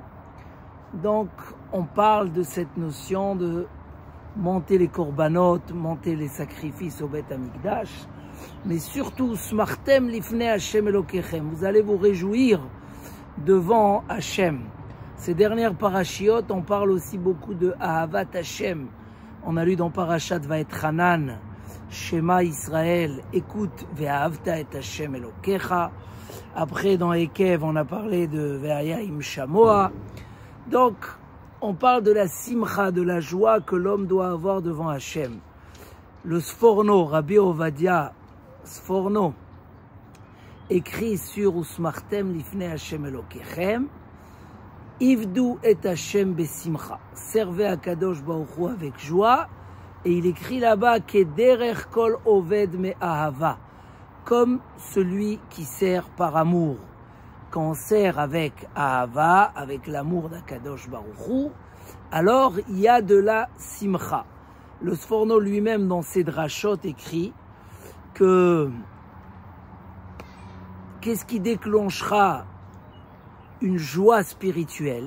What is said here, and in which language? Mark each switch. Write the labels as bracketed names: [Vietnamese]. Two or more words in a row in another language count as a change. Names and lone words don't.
[French] Donc on parle de cette notion de monter les korbanot, monter les sacrifices au [Hebrew] בית המקדש, [French] mais surtout [Hebrew] ושמחתם לפני השם אלוקיכם, [French] vous allez vous réjouir devant Hachem. Ces dernières parachiotes, on parle aussi beaucoup de [Hebrew] אהבת השם. [French] On a lu dans Parashat Vaetchanan, Shema Israël, écoute [Hebrew] ואהבת את השם אלוקיך. [French] Après, dans Ekev, on a parlé de [Hebrew] והיה אם שמוע. [French] Donc, on parle de la simcha, de la joie que l'homme doit avoir devant Hachem. Le Sforno, Rabbi Ovadia Sforno, écrit sur [Hebrew] ושמחתם לפני השם אלוקיכם, עבדו את השם בשמחה, [French] servez à [Hebrew] קדוש ברוך הוא [French] avec joie, et il écrit là-bas [Hebrew] כדרך כל עובד מאהבה, [French] comme celui qui sert par amour. Quand on sert avec ahava, avec l'amour d' [Hebrew] הקדוש ברוך הוא, [French] alors il y a de la simcha. Le Sforno lui-même dans ses drachot écrit que qu'est-ce qui déclenchera une joie spirituelle?